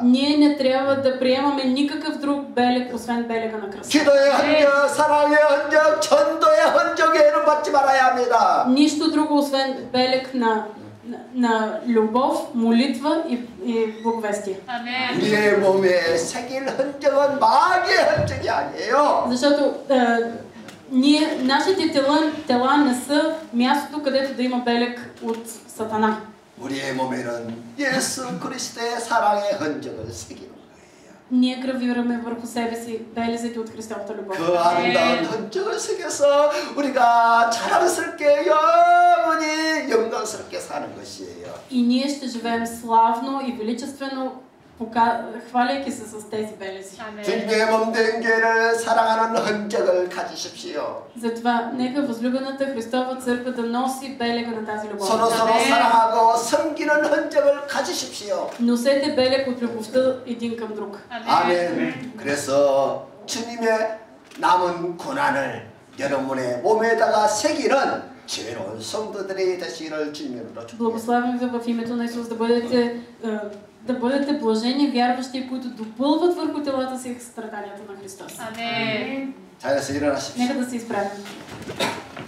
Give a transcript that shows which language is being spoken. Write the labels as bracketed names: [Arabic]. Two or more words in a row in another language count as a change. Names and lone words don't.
[Bulgarian] Ние не трябва да приемаме никакъв друг белег, освен белега на кръста. [Korean] 기도의 흔적, 사랑의 흔적, 전도의 흔적에는 받지 말아야 합니다. [Bulgarian] Нищо друго, освен белег на любов, молитва и благовестие. [Korean] 우리의 몸에 새길 흔적은 마귀의 흔적이 아니에요. [Bulgarian] Защото нашите тела не са мястото, където да има белег от Сатана. [Korean] 우리의 몸에는 예수 그리스도의 사랑의 흔적을 새기는 거예요. [Bulgarian] Ние гравираме върху себе си белезите от Христовата любов. [Korean] 그 아름다운 흔적을 새겨서 우리가 자랑스럽게 영원히 영광스럽게 사는 것이에요. [Bulgarian] И ние ще живеем славно и величествено, хваляйки се с тези белези. [Korean] 주님의 몸된 교회를 사랑하는 흔적을 가지십시오. [Bulgarian] Затова нека възлюбената Христова църква да носи белега на тази любов. [Korean] 서로 사랑하고 섬기는 흔적을 가지십시오. [Bulgarian] Носете белег от любовта един към друг. [Korean] 아멘. 그래서 주님의 남은 고난을 여러분의 몸에다가 새기는 지혜로운 성도들이 되시기를 주님으로 축복합니다. [Bulgarian] Благославям ви в името на Исус да бъдете блажени вярващи, които допълват върху телата си страданията на Христос. [Korean] 자리에서 일어나십시오. [Bulgarian] Нека да се изправим.